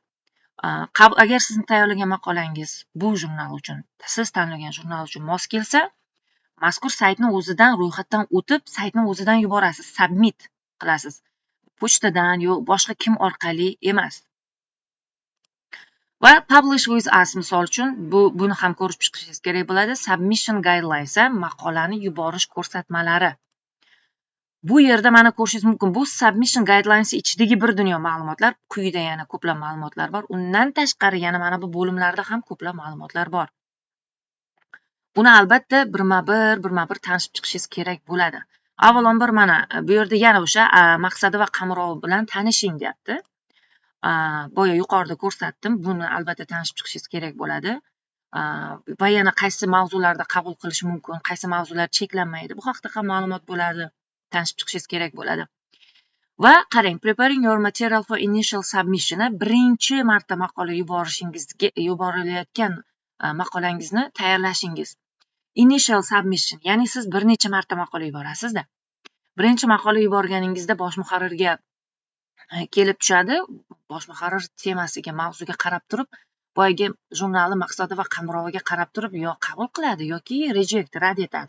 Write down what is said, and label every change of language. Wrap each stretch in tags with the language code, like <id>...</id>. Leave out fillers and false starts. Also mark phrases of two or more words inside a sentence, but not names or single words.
<uz>Agar sizning tayyorlagan maqolangiz bu jurnal uchun, siz tanlagan jurnal uchun mos kelsa, mazkur saytni o'zidan ro'yxatdan o'tib, saytni o'zidan yuborasiz, submit qilasiz. Pochtadan yoki boshqa kim orqali emas.</uz> <en>Va publish with us,</en> <uz>misol uchun buni ham ko'rib chiqishingiz kerak bo'ladi.</uz> <en>Submission guidelines,</en> <uz>maqolani yuborish ko'rsatmalari. Bu yerda mana ko'rishingiz mumkin. Bu</uz> <en>submission guidelines</en> <uz>ichidagi bir dunyo ma'lumotlar, quyida yana ko'plab ma'lumotlar bor. Undan tashqari yana mana bu bo'limlarda ham ko'plab ma'lumotlar bor. Buni albatta birma-bir tanishib chiqishingiz kerak bo'ladi. Avvalambor mana bu yerda yana o'sha maqsadi va qamrovi bilan tanishing deyapti. Boya yuqorida ko'rsatdim. Buni albatta tanishib chiqishingiz kerak bo'ladi. Va yana qaysi mavzularda qabul qilish mumkin, qaysi mavzular cheklanmaydi. Bu haqida ham ma'lumot bo'ladi. Tanishib chiqishingiz kerak bo'ladi. Va qarang,</uz> <en>preparing your material for initial submission,</en> <uz>birinchi marta maqola yuborilayotgan maqolangizni tayyorlashingiz.</uz> <en>Initial submission,</en> <uz>ya'ni siz bir necha marta maqola yuborasiz-da. Birinchi maqola yuborganingizda bosh muharrirga kelib tushadi. Bosh muharrir temasiga, mavzuga qarab turib, boyagi jurnalni maqsadi va qamroviga qarab turib, yo qabul qiladi yoki rad etadi.</uz>